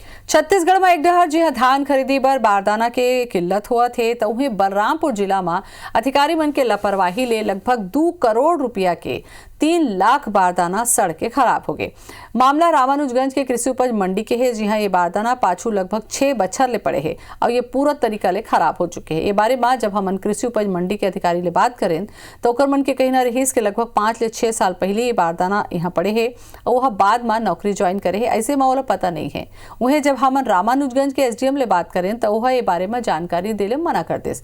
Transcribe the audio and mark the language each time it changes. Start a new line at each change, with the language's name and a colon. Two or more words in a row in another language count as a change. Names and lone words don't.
Chhattisgarhi: छत्तीसगढ़ में एक डहर जी धान खरीदी बर बारदाना के किल्लत हुआ थे तो उन्हें बलरामपुर जिला में अधिकारी मन के लापरवाही ले लगभग 2 करोड़ रुपया के 3 लाख बारदाना सड़ के खराब हो गए। मामला रामानुजगंज के कृषि उपज मंडी के है, जहां ये बारदाना पाछू लगभग 6 बछर ले पड़े हैं और ये पूरा तरीका ले खराब हो चुके हैं। ये बारे में जब हम कृषि उपज मंडी के अधिकारी ले बात करें तो ओकर मन के कहना रहीस के लगभग 5 से 6 साल पहले ये बारदाना यहाँ पड़े है और वह बाद में नौकरी ज्वाइन करे है, ऐसे में ओला पता नहीं है। उन्हें जब हम रामानुजगंज के एसडीएम ले बात करें तो वह ये बारे में जानकारी देले मना कर देस।